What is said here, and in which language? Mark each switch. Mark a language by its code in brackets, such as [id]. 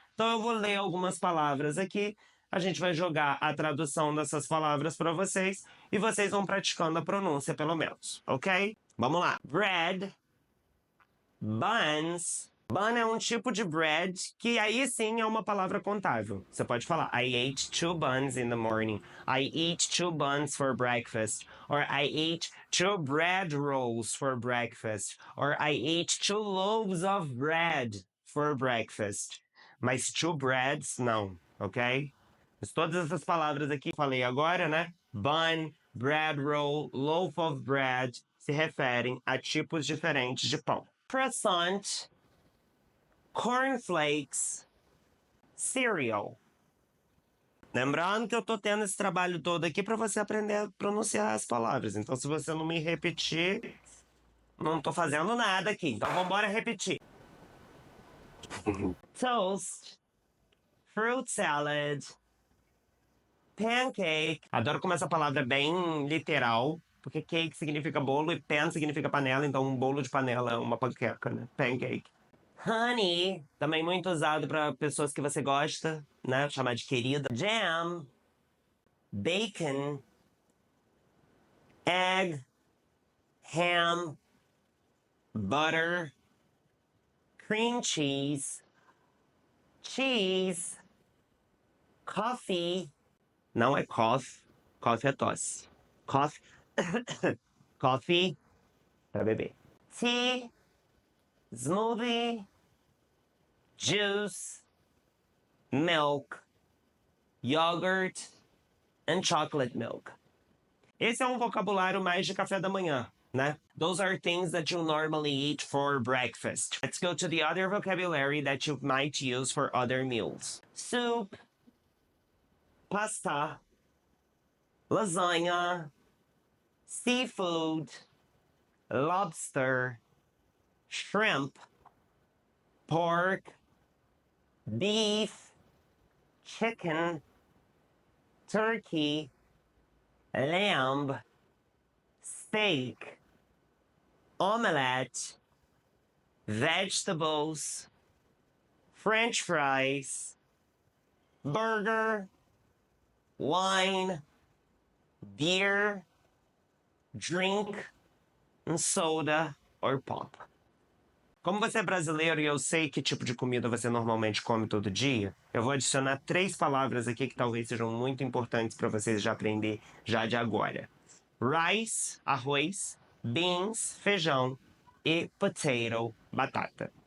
[pt] Então eu vou ler algumas palavras aqui, a gente vai jogar a tradução dessas palavras para vocês e vocês vão praticando a pronúncia pelo menos, ok? Vamos lá. [en] Bread, buns. [pt] Bun é um tipo de bread que aí sim é uma palavra contável. Você pode falar, [en] I ate 2 buns in the morning. I eat 2 buns for breakfast. Or I ate 2 bread rolls for breakfast. Or I ate 2 loaves of bread for breakfast. [pt] Mas 2 breads, não, ok? Mas todas essas palavras aqui que falei agora, né? Bun, bread roll, loaf of bread, se referem a tipos diferentes de pão. Croissant, cornflakes, cereal. Lembrando que eu tô tendo esse trabalho todo aqui para você aprender a pronunciar as palavras. Então, se você não me repetir, não tô fazendo nada aqui. Então, vambora repetir. [en] Toast, fruit salad, pancake. [pt] Adoro como essa palavra é bem literal, porque cake significa bolo e pan significa panela, então um bolo de panela é uma panqueca, né? Pancake. Honey, também muito usado para pessoas que você gosta, né? Chamar de querida. [en] Jam, bacon, egg, ham, butter, cream cheese, cheese, coffee. [pt] Não é cough, coffee é tosse. Coffee, coffee para beber. [en] Tea, smoothie, juice, milk, yogurt and chocolate milk. [pt] Esse é um vocabulário mais de café da manhã, né? [en] Those are things that you normally eat for breakfast. Let's go to the other vocabulary that you might use for other meals. Soup, pasta, lasagna, seafood, lobster, shrimp, pork, beef, chicken, turkey, lamb, steak, omelette, vegetables, French fries, burger, wine, beer, drink, and soda or pop. [pt] Como você é brasileiro e eu sei que tipo de comida você normalmente come todo dia, eu vou adicionar 3 palavras aqui que talvez sejam muito importantes para vocês já aprender já de agora. Rice, arroz, beans, feijão e potato, batata.